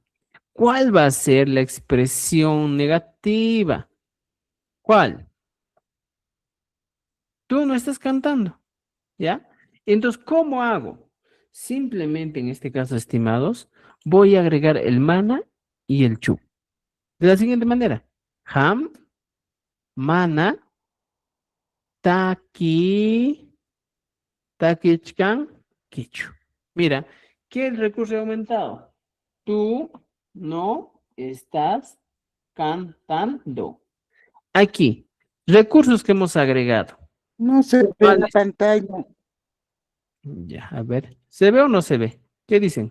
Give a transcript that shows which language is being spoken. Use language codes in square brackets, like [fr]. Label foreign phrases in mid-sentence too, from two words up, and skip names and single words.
[es] ¿Cuál va a ser la expresión negativa? ¿Cuál? Tú no estás cantando, ¿ya? Entonces, ¿cómo hago? Simplemente en este caso, estimados, voy a agregar el mana y el chu. De la siguiente manera. [qu] Ham, mana, taki, takichkan, kichu. [es] Mira, ¿qué recurso he aumentado? Tú no estás cantando. Aquí, recursos que hemos agregado. No se ve la ¿Cuáles? pantalla. Ya, a ver. ¿Se ve o no se ve? ¿Qué dicen?